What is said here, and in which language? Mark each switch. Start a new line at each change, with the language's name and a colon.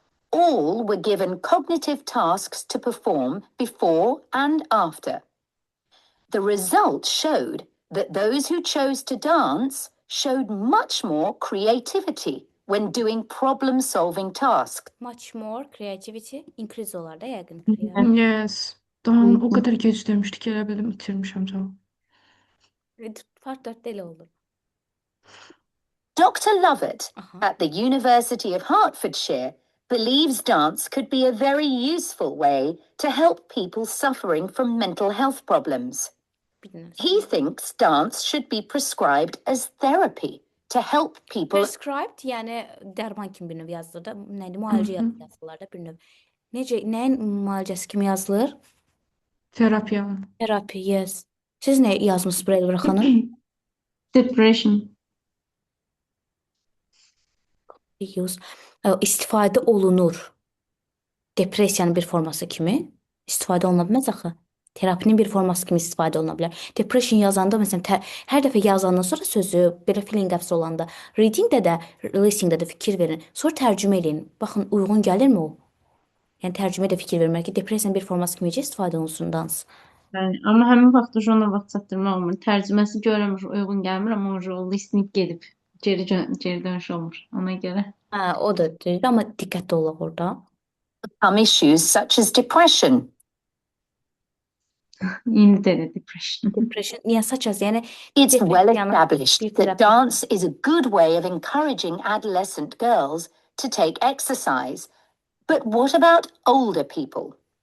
English: All were given cognitive tasks to perform before and after. The results showed that those who chose to dance showed much more creativity when doing problem-solving tasks. Much more creativity increase
Azerbaijani: olar da yəqin.
English: Yes.
Azerbaijani: Daha o qədər gec demişdik, elə bildim itirmişəm cavab. Part 4-də elə olur.
English: Dr. Lovett at the University of Hertfordshire believes dance could be a very useful way to help people suffering from mental health problems. He thinks dance should be prescribed as therapy to help people.
Azerbaijani: Prescribed, yəni dərman kimi bir növ yazılır da. Nədir? Müalicə yazılır da bir növ. Necə, nəyin müalicəsi kimi yazılır? Terapiya. Terapi, yes. Siz nə yazmısınız buraya Elvira xanım?
English: Depression.
Azerbaijani: İstifadə olunur. Depressiyanın bir forması kimi istifadə oluna bilməz axı. Terapinin bir forması kimi istifadə oluna bilər. Depression yazanda məsələn hər dəfə yazandan sonra sözü belə feeling əfs olanda reading-də də, listening-də də fikir verin. Sonra tərcümə edin. Baxın uyğun gəlirmi o? Yəni tərcümə də fikir vermək ki, depressiyanın bir forması kimi istifadə olunsun dans. Bəli, amma həmin vaxtda ona vaxt çatdırmaq olmur. Tərcüməsi görmür, uyğun gəlmir, amma o listening gedib geri dönüş olmur ona görə. O da deyil, amma diqqətli olaq orada.
English: Some issues such as depression.
Azerbaijani: İndi də depression.
English: Depression, such as, yəni It's well established that dance is a good way of encouraging adolescent girls to take exercise. But what about older people?